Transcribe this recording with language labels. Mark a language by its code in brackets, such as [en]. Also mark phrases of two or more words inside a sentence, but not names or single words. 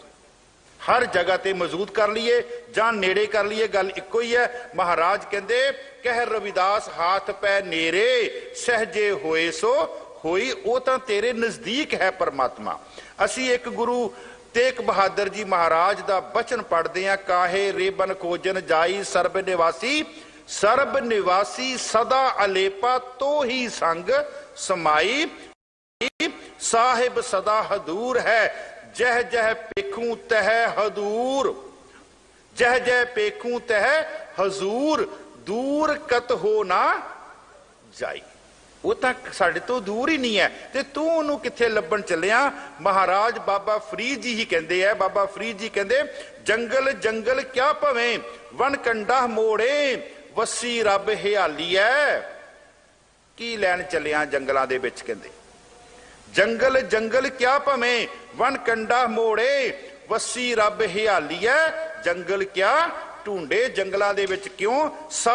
[pa] ਹਰ ਜਗ੍ਹਾ ਤੇ ਮੌਜੂਦ ਕਰ ਲੀਏ ਜਾਂ ਨੇੜੇ ਕਰ ਲੀਏ, ਗੱਲ ਇਕੋ ਹੀ ਹੈ। ਮਹਾਰਾਜ ਕਹਿੰਦੇ ਕਹਿ ਰਵਿਦਾਸ ਹਾਥ ਪੈ ਨੇਰੇ, ਸਹਜੇ ਹੋਏ ਸੋ ਹੋਈ। ਵੋ ਤਾਂ ਤੇਰੇ ਨਜ਼ਦੀਕ ਹੈ ਪਰਮਾਤਮਾ। ਅਸੀ ਏਕ ਗੁਰੂ ਤੇਗ ਬਹਾਦਰ ਜੀ ਮਹਾਰਾਜ ਦਾ ਬਚਨ ਪੜ੍ਹਤੇ ਹੈਂ, ਕਾਹੇ ਰੇਬਨ ਖੋਜਨ ਜਾਈ ਸਰਬ ਨਿਵਾਸੀ, ਸਰਬ ਨਿਵਾਸੀ ਸਦਾ ਅਲੇਪਾ ਤੋ ਹੀ ਸੰਗ ਸਮਾਈ। ਸਾਹਿਬ ਸਦਾ ਹਜ਼ੂਰ ਹੈ, ਜਹ ਜਹ ਪੇਖੂੰ ਤਹ ਹਜ਼ੂਰ, ਜਹ ਜਹ ਪੇਖੂੰ ਤਹ ਹਜ਼ੂਰ, ਦੂਰ ਕਤ ਹੋ ਨਾ ਜਾਈ। ਵੋ ਤੋ ਸਾਡੇ ਤੋ ਦੂਰ ਹੀ ਨਹੀਂ ਹੈ, ਤੇ ਤੂ ਉਨ੍ਹੋਂਨੇ ਕਿੱਥੇ ਲੱਭਣ ਚਲਿਆ। [hi] महाराज बाबा फरीद जी ही कहते हैं, बाबा फरीद जी कहते [pa] ਜੰਗਲ ਜੰਗਲ ਕਿਆ ਭਵੇ ਵਣ ਕੰਡਾ ਮੋੜੇ, ਵਸੀ ਰਬ ਹਿਆਲੀ ਹੈ। ਕੀ ਲੈਣ ਚਲਿਆ ਜੰਗਲਾਂ ਦੇ ਵਿਚ, ਕਹਤੇ ਜੰਗਲ ਜੰਗਲ ਕਿਆ ਭਵੇ ਵਣ ਕੰਡਾ ਮੋੜੇ, ਵਸੀ ਰਬ ਹਿਆਲੀ ਹੈ। ਜੰਗਲ ਕਿਆ ਢੂੰਡੇ ਜੰਗਲਾਂ ਦੇ ਵਿਚ ਕਿਉਂ?